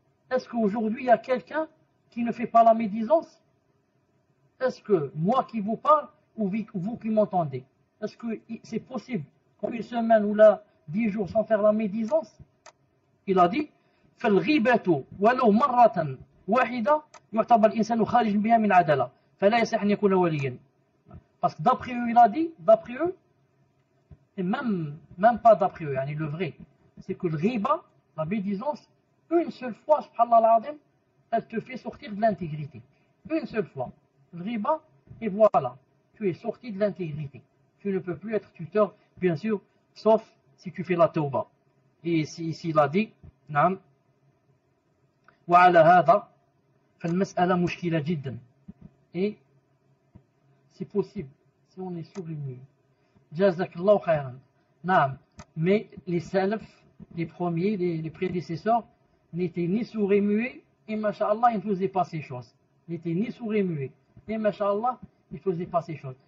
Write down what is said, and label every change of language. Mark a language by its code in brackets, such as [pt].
[fr] Est-ce qu'aujourd'hui il y a quelqu'un qui ne fait pas la médisance? Est-ce que moi qui vous parle ou vous qui m'entendez, est-ce que c'est possible qu'en une semaine ou là 10 jours sans faire la médisance? Il a dit [ar] فالغيبة ولو مرة واحدة يعتبر الإنسان خارج بها من عدالة فلا يصح أن يكون وليا. [fr] Parce que d'après eux, il a dit, d'après eux, et même pas d'après eux, le vrai, c'est que le riba, la médisance, une seule fois, subhanallah al-azim, elle te fait sortir de l'intégrité. Une seule fois. Le riba, et voilà, tu es sorti de l'intégrité. Tu ne peux plus être tuteur, bien sûr, sauf si tu fais la tauba. Et ici, il a dit, [ar] نعم, وعلى هذا فالمسألة مشكلة جدا. [fr] Et c'est possible, si on est sourd et muet. Jazakallahu khayran. Naam. Mais les salaf, les premiers, les prédécesseurs, n'étaient ni sourds et muets, et masha'Allah, ils ne faisaient pas ces choses. Ils n'étaient ni sourds et muets, et masha'Allah, ils ne faisaient pas ces choses.